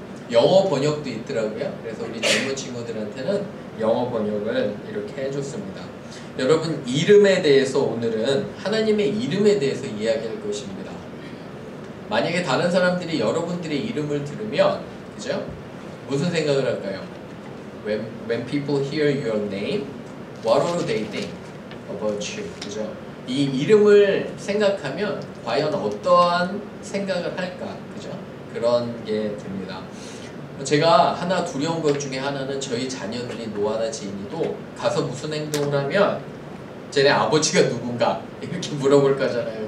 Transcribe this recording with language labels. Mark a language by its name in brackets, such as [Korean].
[Korean] 영어 번역도 있더라고요. 그래서 우리 젊은 친구들한테는 영어 번역을 이렇게 해줬습니다. 여러분, 이름에 대해서 오늘은 하나님의 이름에 대해서 이야기할 것입니다. 만약에 다른 사람들이 여러분들의 이름을 들으면, 그죠? 무슨 생각을 할까요? [English] When people hear your name, what will they think about you? [Korean] 그죠? 이 이름을 생각하면 과연 어떠한 생각을 할까? 그죠? 그런 게 됩니다. 제가 하나 두려운 것 중에 하나는 저희 자녀들이 노아나 지인이도 가서 무슨 행동을 하면 쟤네 아버지가 누군가 이렇게 물어볼 거잖아요.